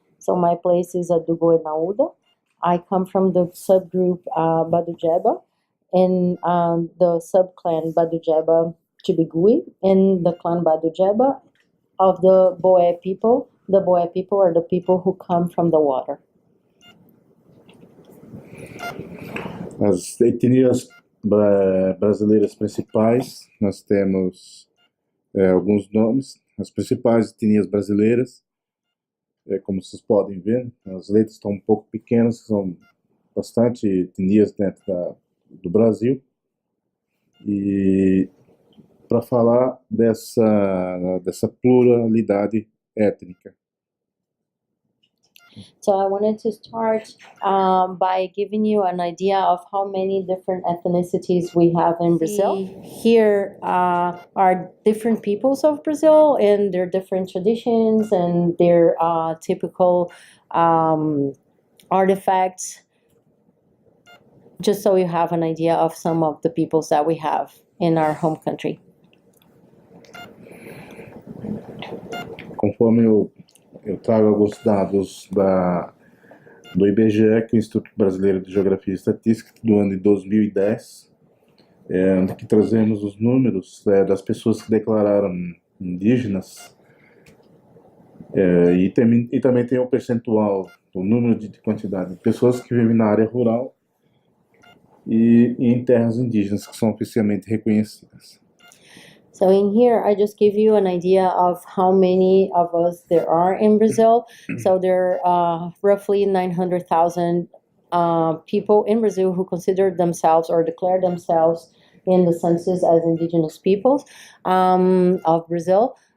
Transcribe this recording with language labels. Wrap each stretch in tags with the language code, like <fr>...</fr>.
<en>So my place is Adugoenauda. I come from the subgroup Badujeba, in the subclan Badujeba Chibigui, in the clan Badujeba of the Boé people. The Boé people are the people who come from the water.</en> <pt>As etnias brasileiras principais, nós temos alguns nomes. As principais etnias brasileiras, como vocês podem ver, as letras estão um pouco pequenas, são bastante etnias dentro do Brasil. E para falar dessa pluralidade étnica.</pt> <en>So I wanted to start by giving you an idea of how many different ethnicities we have in Brazil. Here are different peoples of Brazil and their different traditions and their typical artifacts, just so you have an idea of some of the peoples that we have in our home country.</en> <pt>Conforme eu trago alguns dados do IBGE, que é o Instituto Brasileiro de Geografia e Estatística, do ano de 2010, onde que trazemos os números das pessoas que declararam indígenas, e também tem o percentual, o número de quantidade de pessoas que vivem na área rural e em terras indígenas que são oficialmente reconhecidas.</pt> <en>So in here, I just give you an idea of how many of us there are in Brazil. So there are roughly 900,000 people in Brazil who consider themselves or declare themselves in the census as indigenous peoples of Brazil.</en>